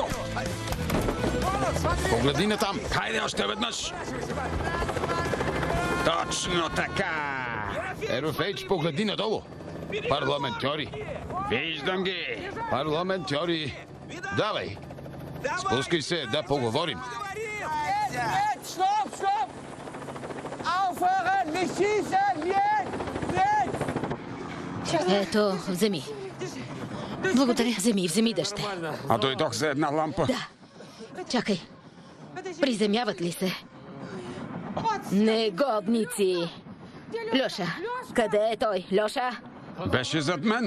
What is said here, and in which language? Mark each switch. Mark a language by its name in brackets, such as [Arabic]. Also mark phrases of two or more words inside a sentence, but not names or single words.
[Bulgarian] Погледни натам! Хайде още веднъж! Точно така! Ерофейч, погледни надолу! Парламентьори! Виждам ги! Парламентьори! Давай! Спускай се, да поговорим! [German] Stopp! Aufhören! Nicht schießen! Jetzt! [Bulgarian] Ето, вземи. Благодаря. Вземи дъще. А дойдох за една лампа. Да. Чакай. Приземяват ли се? Негодници! Льоша, къде е той? Льоша? Беше зад мен.